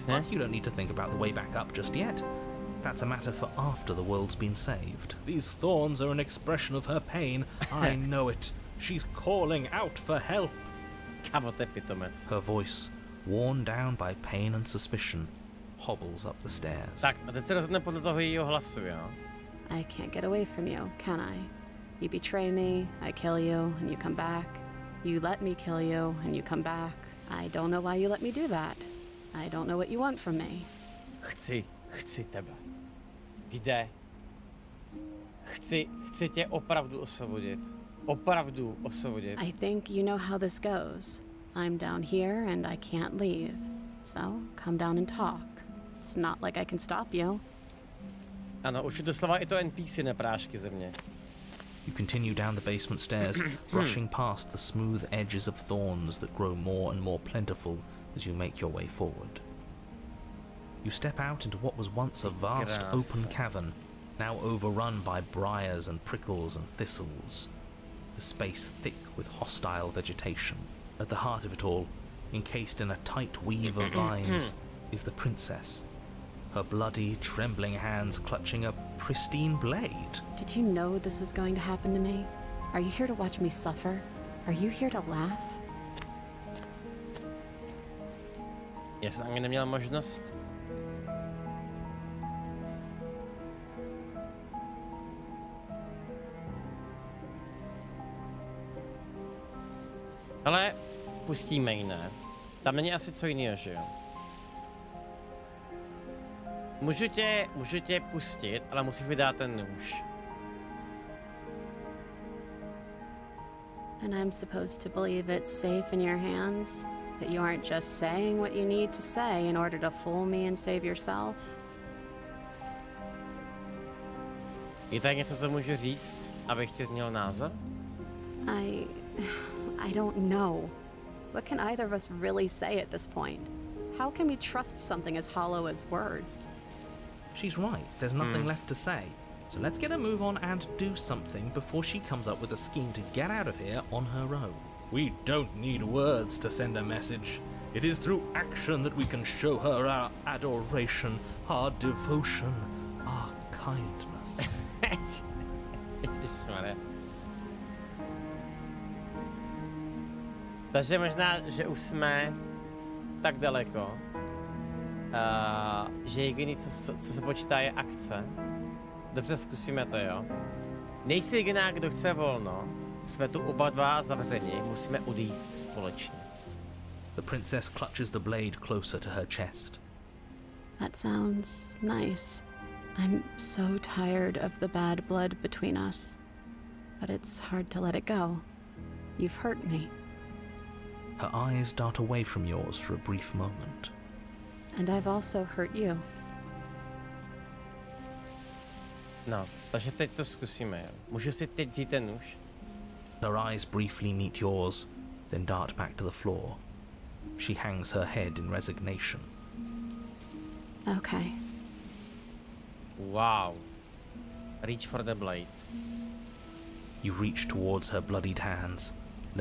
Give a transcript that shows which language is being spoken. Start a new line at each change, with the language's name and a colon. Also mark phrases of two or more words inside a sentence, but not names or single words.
English: but you don't need to think about the way back up just yet. That's a matter for after the world's been saved. These thorns are an expression of her pain. I know it. She's calling out for help. Her voice, worn down by pain and suspicion, hobbles up the stairs.
Czech: Tak, a teď se rozhodne podle toho jejího hlasu, jo?
English: I can't get away from you, can I? You betray me, I kill you, and you come back. You let me kill you, and you come back. I don't know why you let me do that. I don't know what you want from me.
Czech: Chci tebe. Kde? Chci tě opravdu osvobodit. Opravdu osvobodit.
English: I think you know how this goes. I'm down here and I can't leave. So, come down and talk. It's not like I can stop you.
Czech: Ano, už je doslova i to NPC neprášky ze mě.
English: You continue down the basement stairs, brushing past the smooth edges of thorns that grow more and more plentiful as you make your way forward. You step out into what was once a vast open cavern, now overrun by briars and prickles and thistles. The space thick with hostile vegetation. At the heart of it all, encased in a tight weave of vines, is the princess. Her bloody, trembling hands clutching a pristine blade. Did you know this was going to happen to me? Are you here to watch me suffer? Are you here to laugh?
Czech: Já jsem ani neměl možnost. Ale pustíme ji, ne? Tam není asi co jiného, že jo? Můžu tě pustit, ale musíš mi dát ten nůž.
English: And I'm supposed to believe it's safe in your hands? That you aren't just saying what you need to say in order to fool me and save yourself?
Czech: Je tak něco, co můžu říct, abych ti změnil názor?
English: I don't know. What can either of us really say at this point? How can we trust something as hollow as words? She's right, there's nothing left to say. So let's get a move on and do something before she comes up with a scheme to get out of here on her own. We don't need words to send a message. It is through action that we can show her our adoration, our devotion, our kindness.
Czech: Takže možná, že už jsme tak daleko, že jediný, co se počítá, je akce. Dobře, zkusíme to, jo. Nejsi jediná, kdo chce volno. Jsme tu oba dva zavřeni, musíme odejít společně.
English: The princess clutches the blade closer to her chest. That sounds nice. I'm so tired of the bad blood between us. But it's hard to let it go. You've hurt me. Her eyes dart away from yours for a brief moment. And I've also hurt you.
Czech: No, takže teď to zkusíme, jo. Můžu si teď vzít ten nůž?
English: Her eyes briefly meet yours, then dart back to the floor. She hangs her head in resignation. Okay. Wow. Reach for the blade. You reach towards her bloodied hands,